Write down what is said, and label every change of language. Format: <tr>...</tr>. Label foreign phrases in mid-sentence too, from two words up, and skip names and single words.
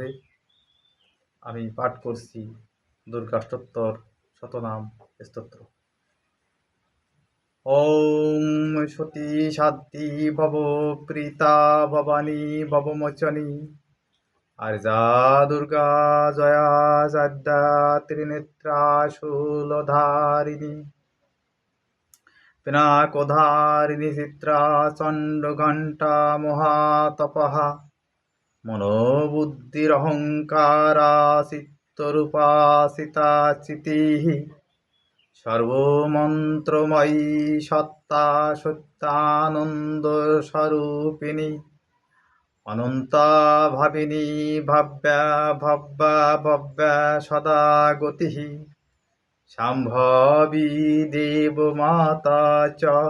<bn>আমি পাঠ করছি দুর্গাষ্টত্তর শতনাম স্তোত্র।</bn> <sa>ওম সতী সাধ্বী ভব প্রীতা ভবানী ভবমোচনী আর্যা দুর্গা জয়া জাদ্যা ত্রিনেত্রা শূলধারিণী পিনাকধারিণী চিত্রা চণ্ডঘণ্টা মহাতপহা মনোবুদ্ধিরহংকারা চিত্তরূপা সীতা চিতিঃ সর্বমন্ত্রময়ী সত্তা সত্যানন্দ স্বরূপিণী অনন্তা ভাবিনী ভাব্যা ভব্যা ভব্যা সদা গতিঃ শাম্ভবী দেবমাতা চ</sa>